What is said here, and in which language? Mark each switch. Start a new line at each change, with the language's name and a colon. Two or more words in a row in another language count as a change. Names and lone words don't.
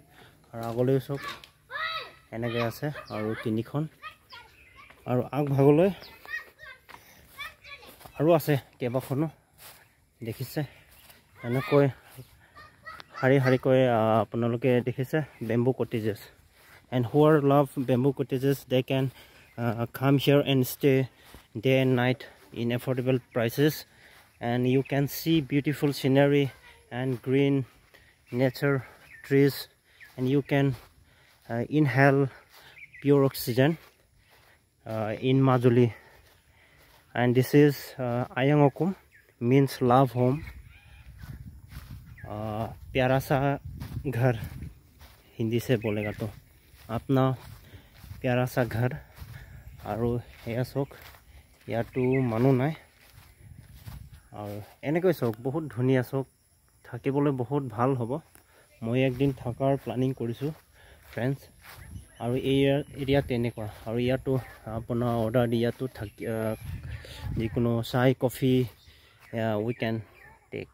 Assamese: আৰু আগলৈ চাওক এনেকৈ আছে আৰু তিনিখন, আৰু আগভাগলৈ আৰু আছে কেইবাখনো দেখিছে। এনেকৈ শাৰী শাৰীকৈ আপোনালোকে দেখিছে
English: bamboo cottages. and who love bamboo cottages they can come here and stay day and night in affordable prices, and you can see beautiful scenery and green nature, trees, and you can inhale pure oxygen in Majuli. And this is Ayang Okum, means love home,
Hindi: प्यारा सा घर हिंदी से बोलेगा तो अपना प्यारा सा घर।
Assamese: আৰু এয়া চাওক ইয়াতো মানুহ নাই, আৰু এনেকৈ চাওক বহুত ধুনীয়া। চাওক থাকিবলৈ বহুত ভাল হ'ব। মই একদিন থকাৰ প্লানিং কৰিছোঁ ফ্ৰেণ্ডছ। আৰু এই এৰিয়াত তেনেকুৱা, আৰু ইয়াতো আপোনাৰ অৰ্ডাৰ দি ইয়াতো থাকি যিকোনো চাহ কফি
English: we can take.